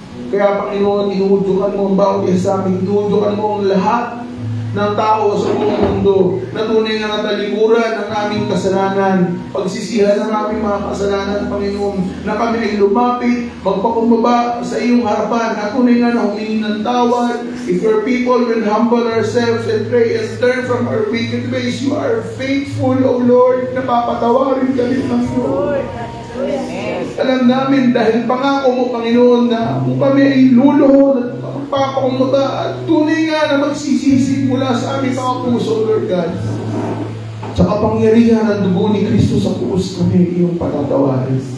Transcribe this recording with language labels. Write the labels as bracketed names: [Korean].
[Filipino] Kaya, Panginoon, inuudyokan mo ang bawat isa sa amin, inuudyokan mo ang lahat ng tao sa buong mundo na tunay na natalikuran ng aming kasalanan, pagsisihan ng aming mga kasalanan, Panginoon, na kami ay lumapit, magpakumbaba sa iyong harapan, at tunay na humingi ng tawad. [English] If your people will humble ourselves and pray and turn from our wicked ways, you are faithful, O Lord, [Filipino] na papatawarin kami, [English] Panginoon. [Filipino] Alam namin dahil pangako mo, Panginoon, na kung kami ay luluhod at magpapakumbaba at tunay nga na magsisisi mula sa aming mga puso, Lord God, sa kapangyarihan ng dugo ni Kristo sa krus, kami iyong patatawarin.